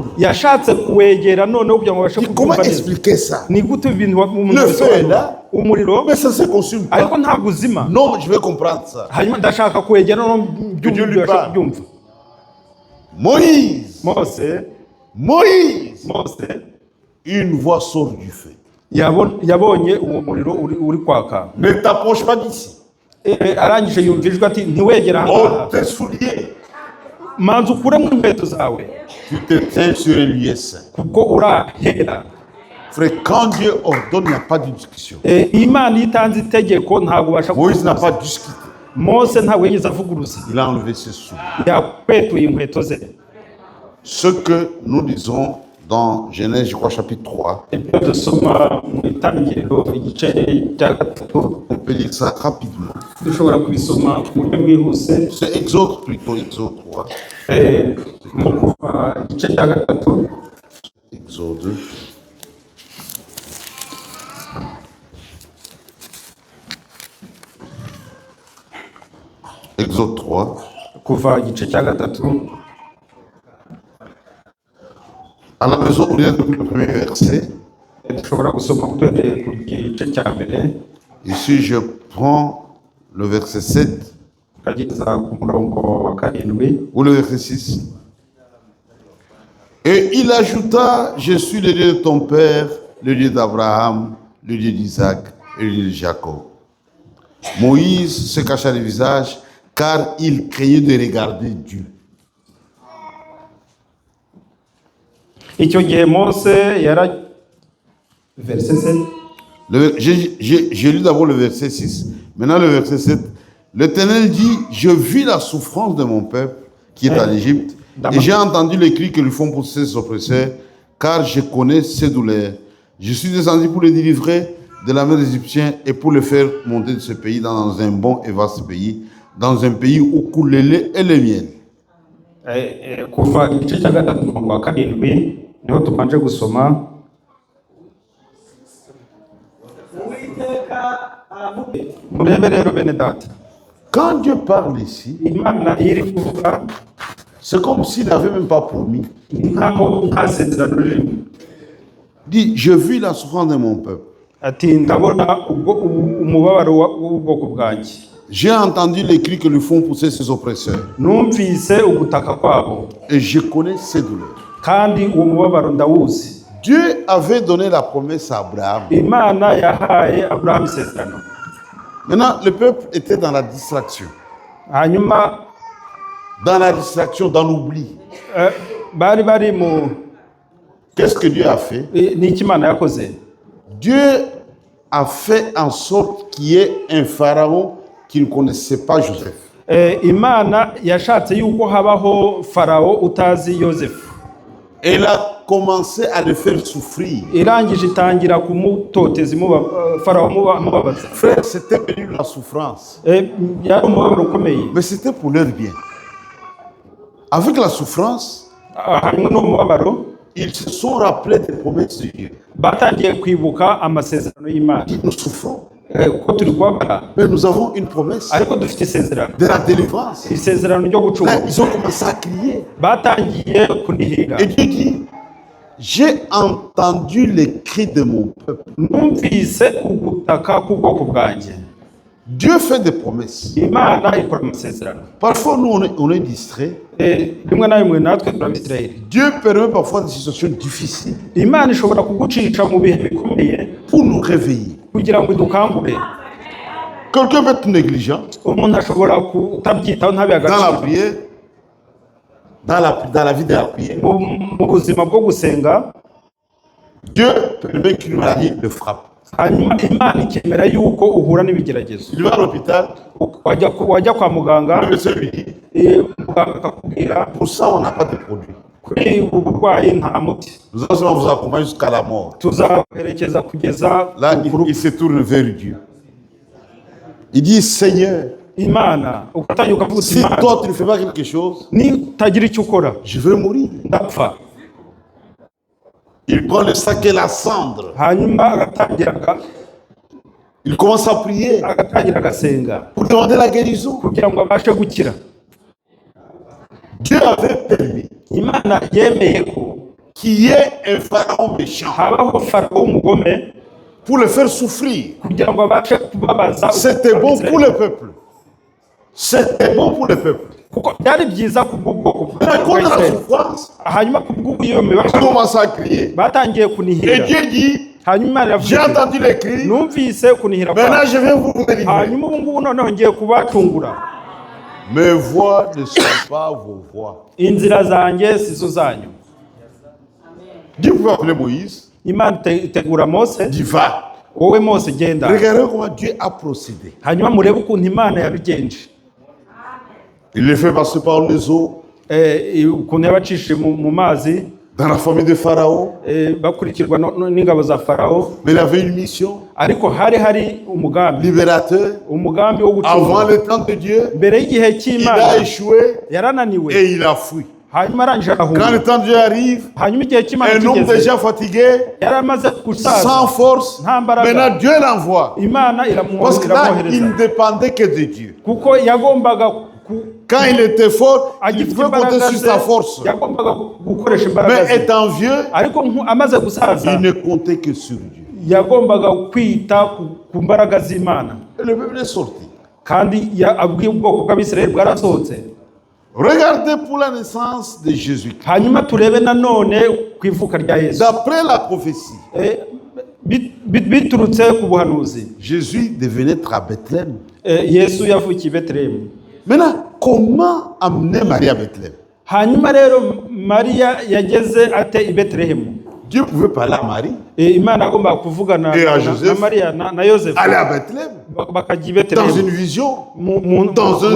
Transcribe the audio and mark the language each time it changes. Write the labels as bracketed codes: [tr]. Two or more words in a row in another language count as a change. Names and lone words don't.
[rw] Yashatse kuwegera noneho kugira ngo abashe [fr] Comment [rw] kubyumva neza. [fr] expliquer ça? [rw] Ni gute ibintu [fr] Le feu est là, [rw] umuriro [fr] mais ça ne se consume pas. [rw] ariko ntabwo uzima. [fr] Non, je vais comprendre ça. [rw] Hanyuma ndashaka kuwegera no [fr] Dieu lui parle. [rw] byumva. [fr] Moïse, [rw] Mose, [fr] une voix sort du feu. [rw] yabonye uwo muriro uri kwaka. [fr] Ne t'approche pas d'ici. [rw] Arangije yumvijwe ati ntiwegera Oh, ahangaha, [fr] tes souliers. [rw] manza ukuremo inkweto zawe [fr] Tu te tiens sur un lieu saint. [rw] kuko urahera. [fr] Frère, quand Dieu ordonne, il n'y a pas de discussion. [rw] Imana iyo itanze itegeko ntabwo ubasha [fr] Moïse n'a [rw] kuvuguruza. [fr] pas discuté. [rw] Mose ntabwo yigeze avuguruza, [fr] Il a enlevé ses souliers. [rw] yakwetuye inkweto ze. [fr] Ce que nous lisons dans Genèse, je crois, chapitre 3, [rw] Ibyo dusoma mu itangiriro igice cya gatatu [fr] on peut lire ça rapidement. [rw] dushobora kubisoma mu buryo bwihuse. [fr] C'est Exode plutôt, Exode 3. [rw] Mu kuva igice cya gatatu [fr] Exode. Exode 3. [rw] kuva igice cya gatatu [fr] À la maison, on lit depuis le premier verset. [rw] dushobora gusoma uhereye ku gice cya mbere [fr] Ici, je prends le verset 7 [rw] ukageza ku murongo wa karindwi. [fr] ou le verset 6. Et il ajouta, je suis le Dieu de ton père, le Dieu d'Abraham, le Dieu d'Isaac et le Dieu de Jacob. Moïse se cacha le visage car il craignait de regarder Dieu. [rw] Icyo gihe Mose verset 7. [fr] J'ai lu d'abord le verset 6, maintenant le verset 7. L'Éternel dit, je vis la souffrance de mon peuple qui est en Égypte, et j'ai entendu les cris que lui font pousser ses oppresseurs, car je connais ses douleurs. Je suis descendu pour les délivrer de la main des Égyptiens et pour les faire monter de ce pays dans un bon et vaste pays, dans un pays où coule le lait et le miel. [rw] Kuva igice cya gatatu umurongo wa karindwi niho tubanje gusoma. Murebe rero bene data, [fr] Quand Dieu parle ici, [rw] Imana iri kuvuga [fr] c'est comme s'il n'avait même pas promis. [rw] nkaho nta sezerano ririmo. [fr] Il dit, je vis la souffrance de mon peuple. [rw] Ati ndabona umubabaro w'ubwoko bwanjye, [fr] J'ai entendu les cris que lui font pousser ses oppresseurs, [rw] numvise ugutaka kwabo [fr] et je connais ses douleurs. [rw] kandi uwo mubabaro ndawuzi. [fr] Dieu avait donné la promesse à Abraham. [rw] Imana yahaye Aburahamu isezerano. [fr] Maintenant, le peuple était dans la distraction. [rw] Hanyuma [fr] Dans la distraction, dans l'oubli. [rw] bari mu [fr] Qu'est-ce que Dieu a fait? [rw] ni iki Imana yakoze? [fr] Dieu a fait en sorte qu'il y ait un pharaon qui ne connaissait pas Joseph. [rw] Imana yashatse yuko habaho Farawo utazi Yosefu. [fr] Elle a commencé à le faire souffrir. [rw] Irangije itangira kumutoteza Farawo mubabaza. [fr] Frère, c'était venu la souffrance. [rw] Yari umubabaro ukomeye. [fr] Mais c'était pour leur bien. Avec la souffrance, [rw] Hanyuma n'umubabaro [fr] ils se sont rappelés des promesses de Dieu. [rw] batangiye kwibuka amasezerano y'Imana. [fr] Nous souffrons, [rw] Ko turi kubabara [fr] mais nous avons une promesse [rw] ariko dufite isezerano, [fr] de la délivrance. [rw] isezerano ryo [fr] Là, [rw] gucungura. [fr] ils ont commencé à crier. [rw] Batangiye kunihira. [fr] Et Dieu dit, j'ai entendu les cris de mon peuple. [rw] Numvise ugutaka k'ubwoko bwanjye. [fr] Dieu fait des promesses. [rw] Imana ikora amasezerano. [fr] Parfois, nous, on est distrait. [rw] Rimwe na rimwe natwe turabisirayeli. [fr] Dieu permet parfois des situations difficiles [rw] Imana ishobora kugucisha mu bihe bikomeye [fr] pour nous réveiller. [rw] kugira ngo idukangure. [fr] Quelqu'un peut être négligent [rw] Umuntu ashobora kutabyitaho ntabe [fr] dans la [rw] agaciro. [fr] prière. dans la vie de la prière, [rw] mu buzima bwo gusenga, [fr] Dieu permet qu'une maladie le frappe. [rw] hanyuma Imana ikemera yuko uhura n'ibigeragezo. [fr] Il va à l'hôpital, [rw] Wajya kwa muganga, [fr] le médecin lui dit, [rw] muganga akakubwira [fr] pour ça on n'a pas de produit. [rw] kuri ubu burwayi nta muti, [fr] Nous allons vous accompagner jusqu'à la mort. [rw] tuzaherekeza kugeza [fr] Là, [rw] ku rupfu. [fr] il se tourne vers Dieu. Il dit, Seigneur, [rw] Imana ugatangira ukavuga uti, [fr] si [rw] Imana [fr] toi tu ne fais pas quelque chose, [rw] nitagira icyo ukora [fr] je vais mourir. [rw] ndapfa. [fr] Il prend le sac et la cendre. [rw] Hanyuma agatangira [fr] Il commence à prier [rw] agasenga [fr] pour demander la guérison. [rw] kugira ngo abashe gukira. [fr] Dieu avait permis [rw] Imana yemeye ko [fr] qu'il y ait un pharaon méchant [rw] habaho Farawo w'umugome [fr] pour le faire souffrir. [rw] kugira ngo abashe kubabaza. [fr] C'était bon pour le peuple. C'était bon pour le peuple. [rw] kuko byari byiza ku bw'ubwoko [fr] Mais à cause de la [rw] bw'Israeli. [fr] souffrance, [rw] Hanyuma ku bw'iyo [fr] il [rw] mibabaro [fr] commence à crier. [rw] batangiye [fr] Et [rw] kunihira. [fr] Dieu dit, [rw] Hanyuma Imana [fr] j'ai [rw] iravuga iti, [fr] entendu les cris, [rw] numvise kunihira [fr] maintenant [rw] kwawe, [fr] je vais vous délivrer. [rw] hanyuma ubu ngubu noneho ngiye kubacungura. [fr] Mes voix ne sont pas vos voix. [rw] Inzira zanjye sizo zanyu. [fr] Dieu pouvait appeler Moïse, [rw] Imana itegura Mose, [fr] dit va. [rw] wowe Mose genda. [fr] Regardez comment Dieu a procédé. [rw] Hanyuma murebe ukuntu Imana yabigenje. [fr] Il le fait passer par les eaux, [rw] Ukuntu yabacishije mu mazi, [fr] dans la famille de Pharaon. [rw] bakurikirwa n'ingabo za Farawo. [fr] Mais il avait une mission, [rw] Ariko hari umugambi [fr] libérateur. [rw] wo [fr] Avant [rw] gucungura. [fr] le temps de Dieu, [rw] Mbere y'igihe [fr] il a [rw] cy'Imana [fr] échoué [rw] yarananiwe, [fr] et il a fui. [rw] hanyuma arangije [fr] Quand [rw] arahunga. [fr] le temps de Dieu arrive, [rw] Hanyuma igihe cy'Imana [fr] un homme [rw] kigeze, [fr] déjà fatigué, [rw] yari amaze gusaza, [fr] sans force, [rw] nta mbaraga. [fr] maintenant Dieu l'envoie. [rw] Imana [fr] Parce que là, il [rw] iramwohereza [fr] ne dépendait que de Dieu. [rw] kuko yagombaga [fr] Quand il était fort, il [rw] agifite [fr] pouvait compter [rw] imbaraga [fr] sur [rw] ze, [fr] sa force. [rw] yagombaga gukoresha imbaraga [fr] Mais [rw] ze. [fr] étant vieux, [rw] Ariko amaze gusaza [fr] il ne comptait que sur Dieu. [rw] yagombaga kwita ku mbaraga z'Imana. [fr] Et le peuple est sorti. [rw] Kandi abwiye ubwoko bw'Abisirayeli bwarasohotse. [fr] Regardez pour la naissance de Jésus. [rw] Hanyuma turebe nanone ku ivuka rya Yesu. [fr] D'après la prophétie, [rw] Biturutse ku buhanuzi, [fr] Jésus devait naître à Bethléem. [rw] Yesu yavukiye i Betelehemu. [fr] Maintenant, comment amener Marie à Bethléem? [rw] Hanyuma rero Mariya yageze ate i Betelehemu. [fr] Dieu pouvait parler à Marie, [rw] Imana agomba kuvugana [fr] Et à [rw] na [fr] Joseph. [rw] Mariya na Yosefu, [fr] aller à Bethléem, [rw] bakajya i [fr] dans [rw] Betelehemu [fr] une vision, [rw] mu [fr] dans un